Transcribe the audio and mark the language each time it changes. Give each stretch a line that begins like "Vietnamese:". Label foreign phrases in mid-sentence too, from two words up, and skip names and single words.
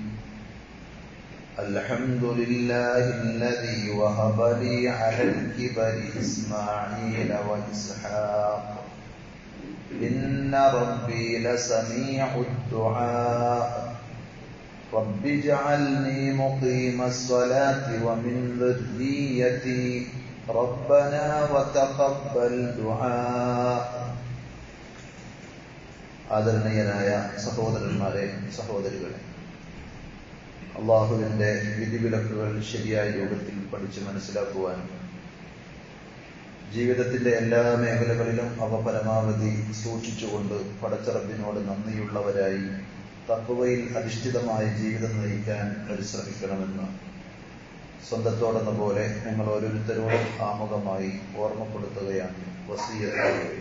Arabic: الحمد لله الذي وهب لي على الكبر إسماعيل وإسحاق إن ربي لسميع الدعاء رب اجعلني مقيم الصلاة ومن ذريتي ربنا وتقبل دعاء
Malayalam: ആദരണീയരായ സഹോദരന്മാരെ, സഹോദരികളെ, അള്ളാഹുവിന്റെ വിധിവിലക്കുകൾ ശരിയായ രൂപത്തിൽ പഠിച്ച് മനസ്സിലാക്കുവാനും ജീവിതത്തിന്റെ എല്ലാ മേഖലകളിലും അവ പരമാവധി സൂക്ഷിച്ചുകൊണ്ട് പടച്ചറബിനോട് നന്ദിയുള്ളവരായി തഖ്വയിൽ അധിഷ്ഠിതമായ ജീവിതം നയിക്കാൻ പരിശ്രമിക്കണമെന്ന് സ്വന്തത്തോടെന്ന പോലെ ഞങ്ങൾ ഓരോരുത്തരോടും ആമുഖമായി ഓർമ്മപ്പെടുത്തുകയാണ്, വസിയ്യത്ത് ചെയ്യുകയാണ്.